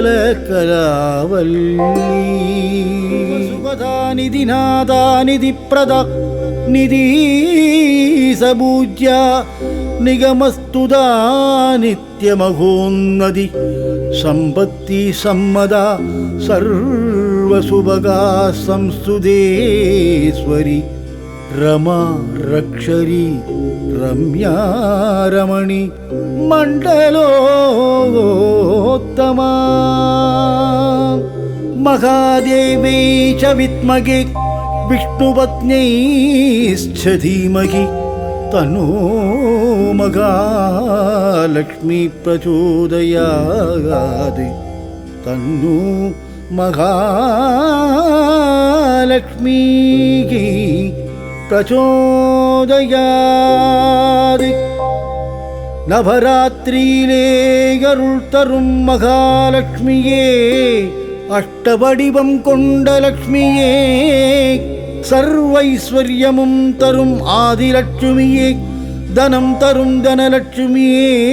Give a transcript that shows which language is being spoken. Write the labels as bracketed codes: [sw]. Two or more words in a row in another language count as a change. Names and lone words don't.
[sa] कलावल्ली सुखदा निधि नाथा निधि प्रदा निधि सपूज्या निगमस्तुता नित्यमहोन्नति सम्पत्ति सम्मता सर्वशुभगा संस्तुतेश्वरी रमा रक्षरी रम्या रमणी मंडलोत्तमा महादेवी च विद्महे विष्णुपत्न्यैश्च धीमहि तन्नो महालक्ष्मी प्रचोदयात् तन्नो महालक्ष्मी [ta] प्रचोदयात् நவராத்திரியிலே அருள் தரும் மகாலட்சுமியே, அஷ்டவடிவம் கொண்ட லட்சுமியே, சர்வைஸ்வர்யமும் தரும் ஆதிலட்சுமியே, தனம் தரும் தனலட்சுமியே,